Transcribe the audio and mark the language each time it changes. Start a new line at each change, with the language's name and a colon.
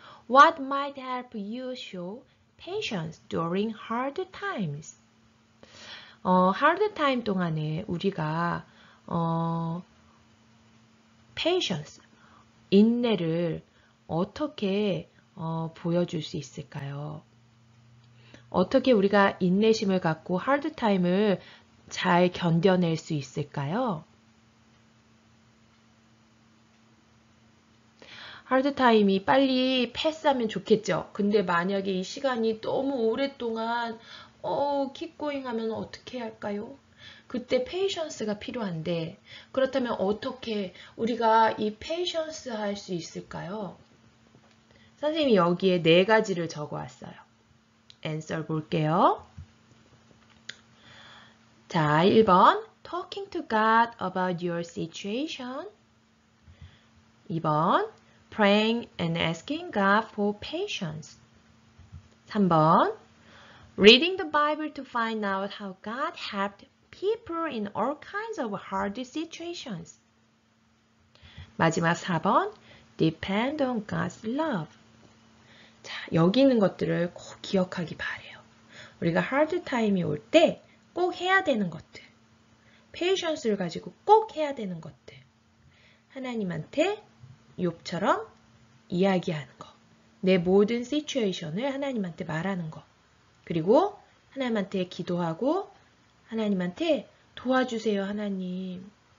English: What might help you show patience during hard times?
Korean: hard time 동안에 우리가 patience, 인내를 어떻게 보여줄 수 있을까요? 어떻게 우리가 인내심을 갖고 hard time을 잘 견뎌낼 수 있을까요? hard time이 빨리 패스하면 좋겠죠. 근데 만약에 이 시간이 너무 오랫동안
English: keep going
Korean: 하면 어떻게 할까요? 그때 patience가 필요한데 그렇다면 어떻게 우리가 이 patience 할 수 있을까요? 선생님이 여기에 4가지를 적어왔어요. answer 볼게요.
English: 자, 1번 talking to God about your situation. 2번 praying and asking God for patience. 3번 reading the Bible to find out how God helped people in all kinds of hard situations.
Korean: 마지막 4번
English: depend on God's love.
Korean: 자, 여기 있는 것들을 꼭 기억하기 바래요. 우리가 hard time이 올 때 꼭 해야 되는 것들, patience를 가지고 꼭 해야 되는 것들, 하나님한테 욥처럼 이야기하는 거, 내 모든 situation을 하나님한테 말하는 거, 그리고 하나님한테 기도하고 하나님한테 도와주세요, 하나님.